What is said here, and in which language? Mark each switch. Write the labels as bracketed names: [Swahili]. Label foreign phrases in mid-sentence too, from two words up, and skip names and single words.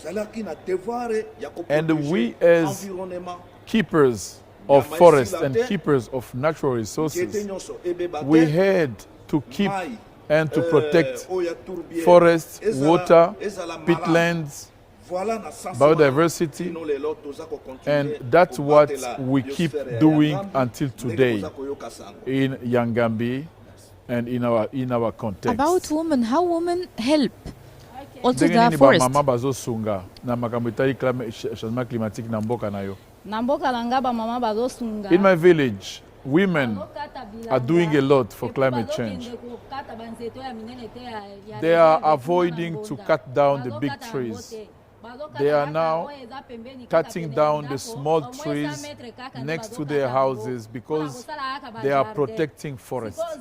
[English] And we as keepers of forests and keepers of natural resources, we had to keep and to protect forests, water, peatlands, biodiversity, and that's what we keep doing until today in Yangambi and in our context. About women, how women help also [Lingala] Ndenge [English] the [Lingala] nini [English] forest. [Lingala] bamama bazosunga na makambo etali [French] changement climatique [Lingala] na mboka na yo? Na mboka na nga ba mama bazosunga. [English] In my village, women are doing a lot for climate change. They are avoiding to cut down the big trees. They are now cutting down the small trees next to their houses because they are protecting forests.